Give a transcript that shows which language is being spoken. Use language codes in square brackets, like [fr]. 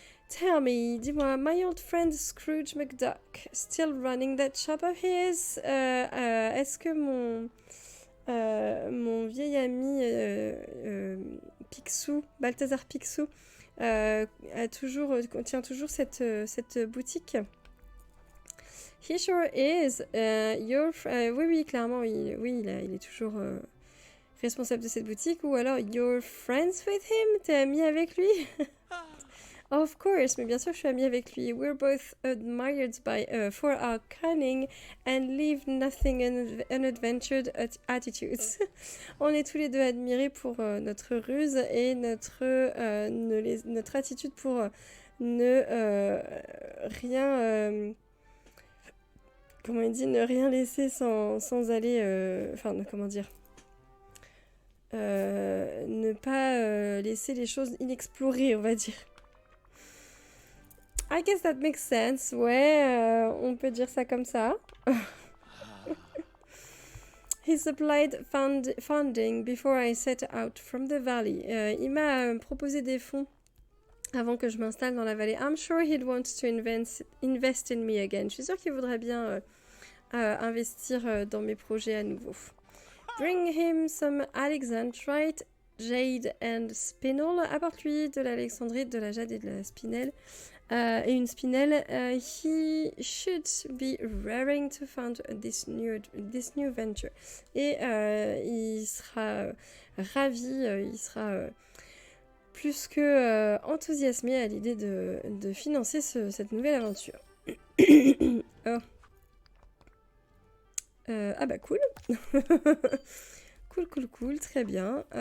[en] Tell me, [fr] dis-moi, [en] my old friend Scrooge McDuck, still running that shop of his? [fr] Est-ce que mon vieil ami Picsou, Balthazar Picsou, tient toujours cette boutique? [en] He sure is. [fr] Oui, clairement, il est toujours responsable de cette boutique. Ou alors, [en] you're friends with him? [fr] T'es ami avec lui? [en] Of course, [fr] mais bien sûr, je suis amie avec lui. [en] We're both admired for our cunning and leave nothing unadventured attitudes. [fr] On est tous les deux admirés pour notre ruse et notre attitude pour ne rien... comment il dit? Ne rien laisser sans aller... comment dire? Ne pas laisser les choses inexplorées, on va dire. [en] I guess that makes sense. [fr] Ouais, on peut dire ça comme ça. [en] He supplied funding before I set out from the valley. [fr] Il m'a proposé des fonds avant que je m'installe dans la vallée. [en] I'm sure he'd want to invest in me again. [fr] Je suis sûre qu'il voudrait bien investir dans mes projets à nouveau. [en] Bring him some alexandrite, jade and spinel. [fr] Apporte-lui de l'alexandrite, de la jade et de la spinel. Et une spinelle. [en] He should be raring to found this new venture. [fr] Et il sera ravi, il sera plus que enthousiasmé à l'idée de financer cette nouvelle aventure. Oh. Ah bah cool. Cool, très bien.